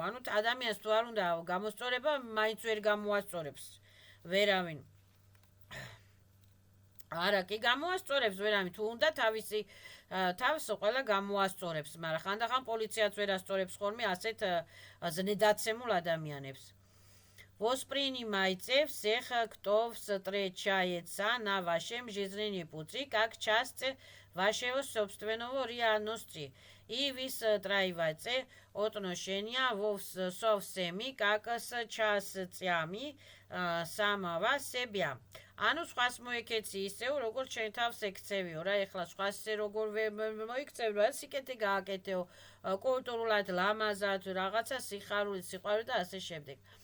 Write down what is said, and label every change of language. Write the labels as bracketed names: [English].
[Georgian] ანუ ადამიანს თუ არ უნდა გამოსწორება, მაინც ვერ გამოასწორებს ვერავინ. არა, კი გამოასწორებს ვერავინ, თუ უნდა თავს ყველა გამოასწორებს, მაგრამ ხანდახან პოლიციაც ვერ ასწორებს ხოლმე ასეთ ზნედაცემულ ადამიანებს. [Russian] Воспринимайте всех, кто встречается на вашем жизненном пути, как часть вашего собственного реальности, и выстраивайте отношения со всеми, как с частями самого себя. [Georgian] ანუ სხვას მოიქეცი ისევ, როგორ შენ თავს ექცევიო რა, ეხლა სხვას ისე როგორ მოიქცევი, რა სიკეთე გააკეთეო, კულტურულად, ლამაზად, რაღაცა სიხარული, სიყვარული და ასე შემდეგ.